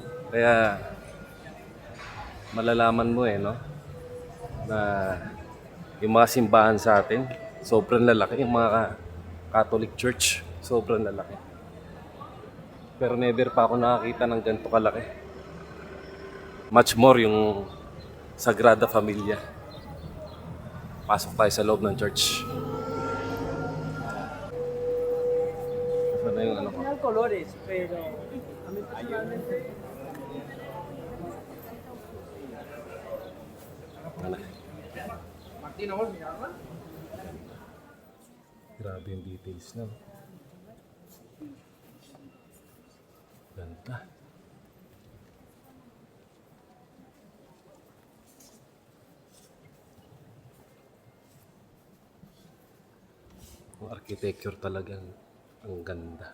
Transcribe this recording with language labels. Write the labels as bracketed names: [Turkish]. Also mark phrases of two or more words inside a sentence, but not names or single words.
[Filipino] Kaya malalaman mo no? Na yung mga simbahan sa atin, sobrang lalaki. Yung mga [English] Catholic Church, [Filipino] sobrang lalaki. Pero never pa ako nakakita ng ganito kalaki. [English] Much more [Filipino] yung Sagrada Familia. Pasok tayo sa loob ng church. Ano na yung ano ko? [Spanish] colores, pero a mí personalmente [Filipino] Ano? [Spanish] Martín, ¿vamos a mirarla? [Filipino] Grabe yung details na. Ganda. Ang architecture talagang ang ganda.